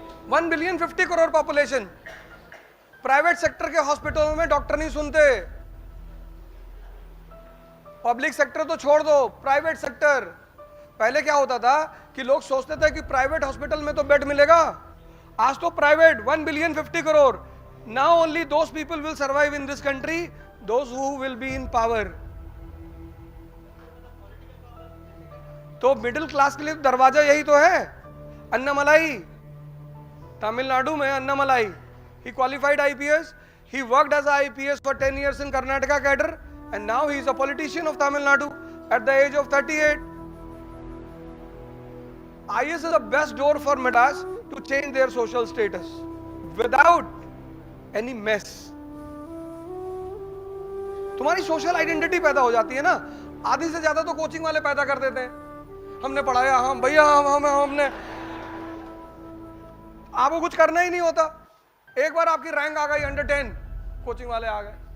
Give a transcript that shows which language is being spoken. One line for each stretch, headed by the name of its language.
Hindi: 1 billion 50 crore population. Private sector के हॉस्पिटलों में डॉक्टर नहीं सुनते। पब्लिक सेक्टर तो छोड़ दो, प्राइवेट सेक्टर। पहले क्या होता था कि लोग सोचते थे कि प्राइवेट हॉस्पिटल में तो बेड मिलेगा। आज तो private 1 billion 50 crore
English: now only those people will survive in this country those who will be in power.
Hindi: तो मिडिल क्लास के लिए दरवाजा यही तो है, अन्नामलाई, तमिलनाडु में Annamalai.
English: He qualified IPS. He worked as a IPS for 10 years in Karnataka cadre, and now he is a politician of Tamil Nadu at the age of 38. IS is the best door for Madras to change their social status without any mess.
Hindi: तुम्हारी social identity पैदा हो जाती है ना. आधी से ज्यादा तो कोचिंग वाले पैदा कर देते हैं. हमने पढ़ाया, हम भैया हमने, आपको कुछ करना ही नहीं होता. एक बार आपकी रैंक आ गई अंडर 10, कोचिंग वाले आ गए.